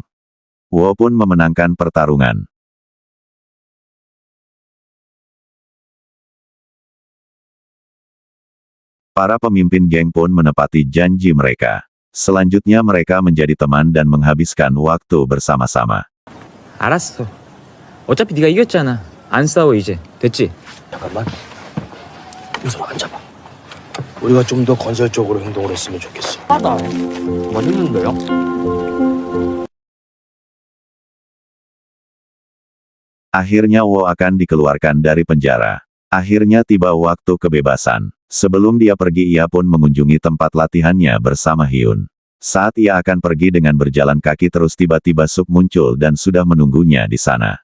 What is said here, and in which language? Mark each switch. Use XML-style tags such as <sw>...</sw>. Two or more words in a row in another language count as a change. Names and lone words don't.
<id>Wo pun memenangkan pertarungan. Para pemimpin geng pun menepati janji mereka. Selanjutnya mereka menjadi teman dan menghabiskan waktu bersama-sama.</id> <ko>알았어. 어차피 네가 이겼잖아. 안 싸워 이제. 됐지? 잠깐만. 우선 앉아봐. 우리가 좀 더 건설적으로 행동을 했으면 좋겠어. 하다. 맛있는데요?</ko> <id>Akhirnya Wo akan dikeluarkan dari penjara. Akhirnya tiba waktu kebebasan. Sebelum dia pergi ia pun mengunjungi tempat latihannya bersama Hyun. Saat ia akan pergi dengan berjalan kaki terus tiba-tiba Suk muncul dan sudah menunggunya di sana.</id>